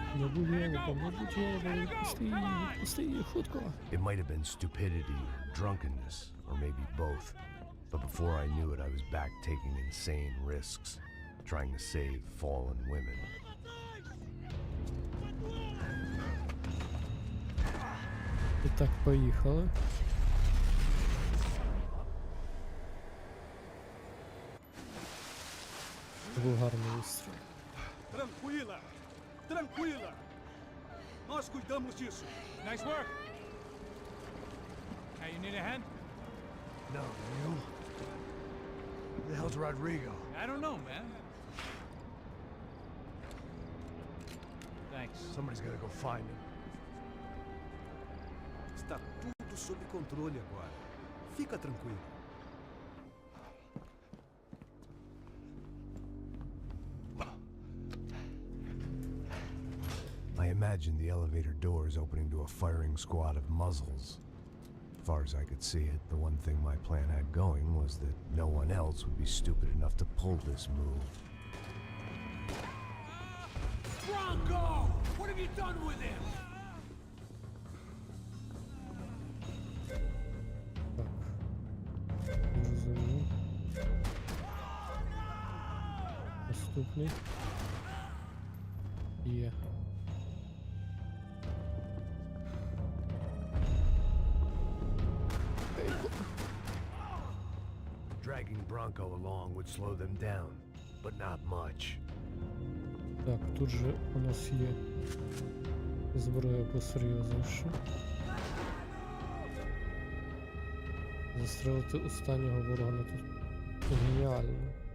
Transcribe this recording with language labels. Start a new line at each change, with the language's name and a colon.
Ukrainian: Не будь ябоком, не будь ябоком, відпусти її, хутко.
English: It might have been stupidity, drunkenness, or maybe both. But before I knew it, I was back taking insane risks, trying to save fallen women.
Ukrainian: І так, поїхали. Був гарний вистріл.
Portuguese: Tranquila! Tranquila! Nós cuidamos disso.
English: Nice work! Hey, you need a hand? No, you? Who the hell's Rodrigo? I don't know, man. Thanks. Somebody's gotta go find him.
Portuguese: Está tudo sob controle agora. Fica tranquilo.
English: I imagined the elevator doors opening to a firing squad of muzzles. As far as I could see it, the one thing my plan had going was that no one else would be stupid enough to pull this move. Bronco! What have you done with him?
Ukrainian: Так. Розумію. Наступний. Є.
English: dragging Bronco along would slow them down, but not much.
Ukrainian: Так, тут же у нас є зброя посерйозніша. Застрелити останнього ворога на тут. Геніально.